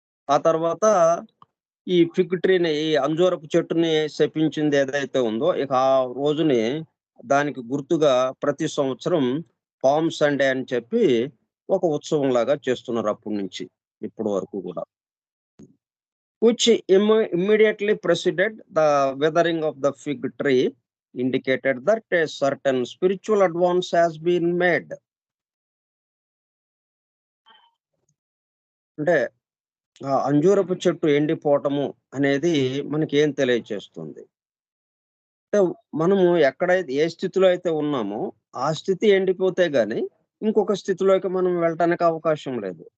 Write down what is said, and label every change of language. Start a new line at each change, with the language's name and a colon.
Telugu: ఆ తర్వాత ఈ ఫిగ్ ట్రీని, ఈ అంజూరపు చెట్టుని శపించింది ఏదైతే ఉందో, ఇక ఆ రోజుని దానికి గుర్తుగా ప్రతి సంవత్సరం పామ్ సండే అని చెప్పి ఒక ఉత్సవం లాగా చేస్తున్నారు అప్పటి నుంచి ఇప్పటి వరకు కూడా.
English: which immediately preceded the withering of the fig tree, indicated that a certain spiritual advance has been made.
Telugu: అంటే ఆ అంజూరపు చెట్టు ఎండిపోవటము అనేది మనకి ఏం తెలియచేస్తుంది అంటే, మనము ఎక్కడైతే ఏ స్థితిలో అయితే ఉన్నామో ఆ స్థితి ఎండిపోతే గాని ఇంకొక స్థితిలోకి మనం వెళ్ళటానికి అవకాశం లేదు.